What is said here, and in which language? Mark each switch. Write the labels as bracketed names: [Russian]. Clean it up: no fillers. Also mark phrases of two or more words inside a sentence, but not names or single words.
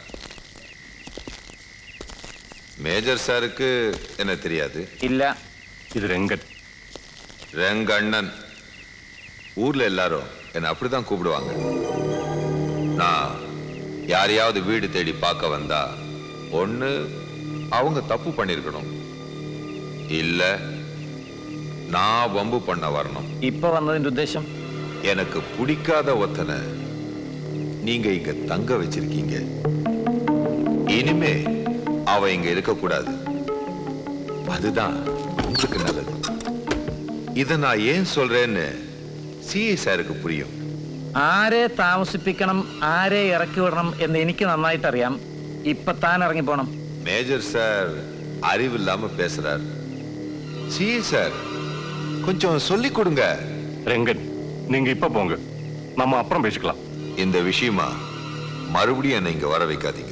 [Tamil] மேஜர் சாருக்கு என்ன தெரியாது? [Malayalam] ഇല്ല. ഇത് രംഗൻ. [Tamil] ரெங்கண்ணன். ஊர்ல எல்லாரும் என்ன அப்படிதான் கூப்பிடுவாங்க. நான் யாரையாவது வீடு தேடி பார்க்க வந்தா ஒண்ணு அவங்க தப்பு பண்ணிருக்கணும், இல்ல நான் வம்பு பண்ண வரணும். [Malayalam] ഇപ്പൊ വന്നതിന്റെ ഉദ്ദേശം? [Tamil] எனக்கு பிடிக்காத ஒத்தனை நீங்க இங்க தங்க வச்சிருக்கீங்க. இனிமே அவ இங்க இருக்க கூடாது. அதுதான் உங்களுக்கு நல்லது. இத நான் ஏன் சொல்றேன்னு சிஐ சாருக்கு புரியும். [Malayalam] ആരെ താമസിപ്പിക്കണം, ആരെ ഇറക്കി വിടണം എന്ന് എനിക്ക് നന്നായിട്ട് അറിയാം. ഇപ്പൊ താൻ ഇറങ്ങി പോണം. [Tamil] மேஜர் சார் அறிவில்லாம பேசுறார். சிஐ சார் கொஞ்சம் சொல்லி கொடுங்க. രംഗൻ, நீங்க இப்ப போங்க, நம்ம அப்புறம் பேசிக்கலாம். இந்த விஷயமா மறுபடியும் என்ன இங்க வர வைக்காதீங்க.